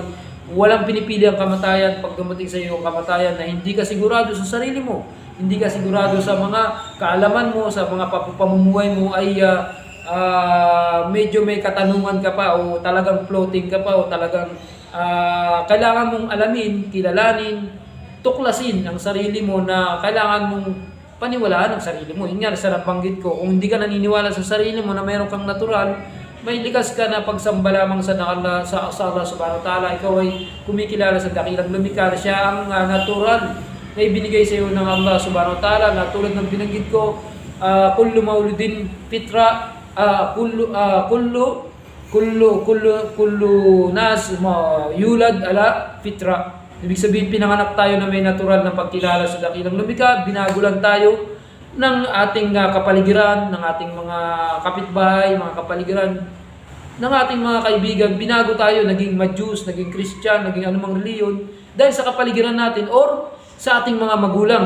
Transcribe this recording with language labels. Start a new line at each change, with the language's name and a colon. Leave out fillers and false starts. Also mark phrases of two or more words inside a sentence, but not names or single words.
Filipino: Walang pinipili ang kamatayan pag dumating sa iyo ang kamatayan na hindi ka sigurado sa sarili mo, hindi ka sigurado sa mga kaalaman mo, sa mga pamumuhay mo ay medyo may katanungan ka pa o talagang floating ka pa o talagang kailangan mong alamin, kilalanin, tuklasin ang sarili mo na kailangan mong paniwalaan ang sarili mo. Yun nga, sa nabanggit ko, kung hindi ka naniniwala sa sarili mo na mayroon kang natural, may likas ka na pagsamba lamang sa
Arabic: الله سبحانه وتعالى.
Filipino: Ikaw ay kumikilala sa dakilang lumikha. Siya ang natural na ibinigay sa iyo ng
Arabic: الله سبحانه وتعالى
Filipino: na tulad ng binanggit ko,
Arabic: كل مولود فطرة كل ناس يولد على فطرة.
Filipino: Ibig sabihin, pinanganak tayo na may natural na pagkilala sa dakilang lumikha. Binago lang tayo ng ating kapaligiran, ng ating mga kapitbahay, mga kapaligiran, ng ating mga kaibigan. Binago tayo, naging Majus, naging Christian, naging anumang reliyon dahil sa kapaligiran natin or sa ating mga magulang.